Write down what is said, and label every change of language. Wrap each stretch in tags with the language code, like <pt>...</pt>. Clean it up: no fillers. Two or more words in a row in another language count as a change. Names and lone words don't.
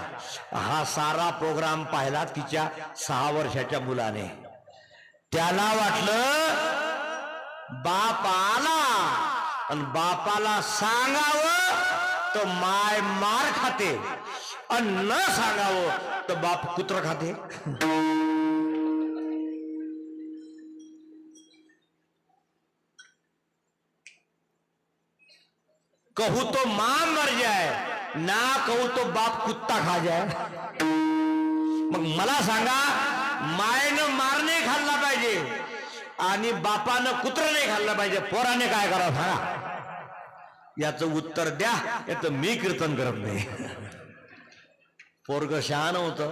<mr>हा सारा प्रोग्राम पाहिला तिच्या 6 वर्षाच्या मुलाने. त्याला वाटलं बाप आला आणि बापाला सांगावं तर माय मार खाते आणि न सांगावं तर बाप कुत्र खाते.</mr> <hi>कहू तो मां मर जाए, ना कहू तो बाप कुत्ता खा जाए.</hi> <mr>मग मला सांगा, मायनं मार नाही खाल्ला पाहिजे आणि बापानं कुत्र नाही खाल्लं पाहिजे, पोराने काय करावं सांगा? याचं उत्तर द्या, याचं मी कीर्तन करत नाही. पोरग शहाण होतं.</mr>